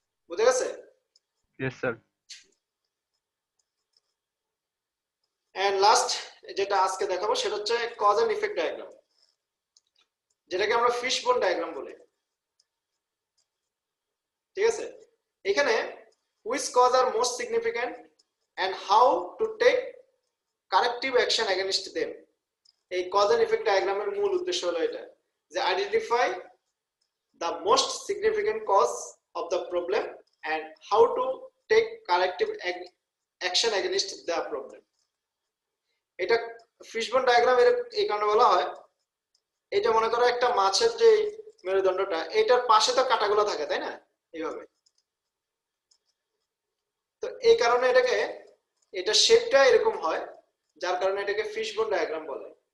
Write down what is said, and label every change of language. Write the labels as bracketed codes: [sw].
[bn] বুঝে গেছে? Yes sir. And last যেটা আজকে দেখাবো সেটা হচ্ছে কজ এন্ড ইফেক্ট ডায়াগ্রাম, যেটাকে আমরা ফিশবোন ডায়াগ্রাম বলি, ঠিক আছে। [en] এখানে which cause are most significant and how to take corrective action against them, [bn] এই কজ এন্ড ইফেক্ট ডায়াগ্রামের মূল উদ্দেশ্য হলো এটা, যে identify [en] the most significant cause of the problem and how to take corrective action against the problem. [bn] এটা fishbone diagram এর এই কারণে বলা হয়, এটা মনে করো একটা মাছের যে মেরুদণ্ডটা, এটার পাশে তো কাঁটাগুলো থাকে তাই না, এইভাবে, তো এই কারণে এটা শেপটা এরকম হয়, যার কারণে এটাকে ফিশবোন ডায়াগ্রাম বলে।